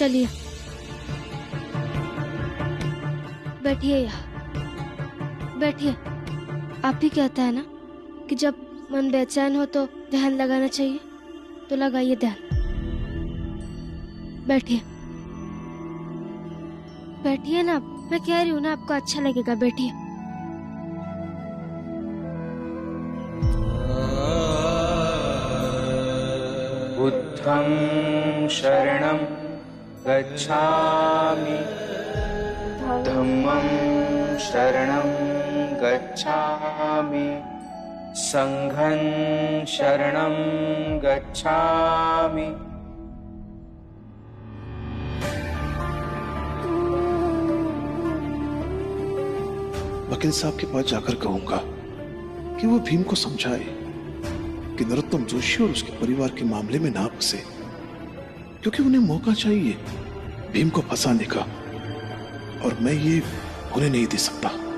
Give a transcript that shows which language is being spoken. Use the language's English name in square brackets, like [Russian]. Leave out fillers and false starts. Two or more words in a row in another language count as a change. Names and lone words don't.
[Hindi] चलिए, बैठिए यहाँ, बैठिए। आप ही कहता है ना कि जब मन बेचैन हो तो ध्यान लगाना चाहिए, तो लगाइए ध्यान। बैठिए, बैठिए ना। मैं कह रही हूँ ना, आपको अच्छा लगेगा, बैठिए। [Pali] बुद्धं शरणं गच्छामि, धम्मं शरणं गच्छामि, संघं शरणं गच्छामि। [Hindi] वकील साहब के पास जाकर कहूंगा कि वो भीम को समझाए कि नरोत्तम जोशी और उसके परिवार के मामले में ना फंसे, क्योंकि उन्हें मौका चाहिए भीम को फंसाने का, और मैं ये होने नहीं दे सकता।